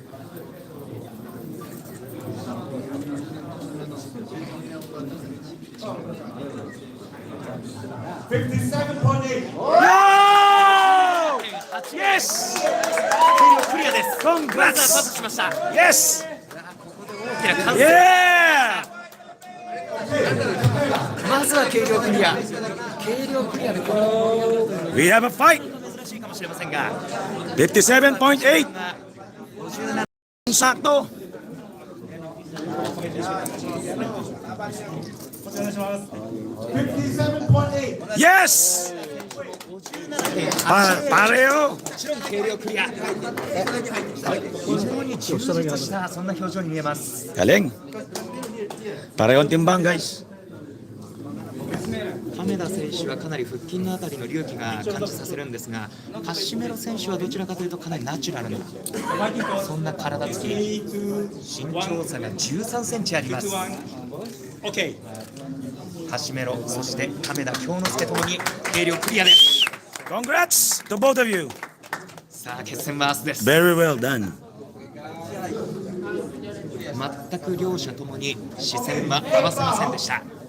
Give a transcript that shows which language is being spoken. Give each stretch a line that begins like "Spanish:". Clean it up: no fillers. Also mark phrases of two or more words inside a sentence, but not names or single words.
English: Yes!
Japanese: クリアです。
English: Congrats!
Japanese: まずはパスしました。
English: Yes!
Japanese: ここで大きな歓声。
English: Yeah!
Japanese: まずは計量クリア。計量クリアでこの
English: We have a fight!
Japanese: 珍しいかもしれませんが、 57.8!
Filipino: Sakto!
English: Yes!
Filipino: Pareho!
Japanese: もちろん計量クリア。非常に充実したそんな表情に見えます。
Filipino: Galing! Parehong timbang guys.
Japanese: 亀田選手はかなり腹筋のあたりの隆起が感じさせるんですが、カシメロ選手はどちらかというとかなりナチュラルなそんな体つき、身長差が13センチあります。カシメロ、そして亀田京之介ともに計量クリアです。
English: Congrats to both of you.
Japanese: さあ決戦は明日です。
English: Very well done.
Japanese: 全く両者ともに視線は合わせませんでした。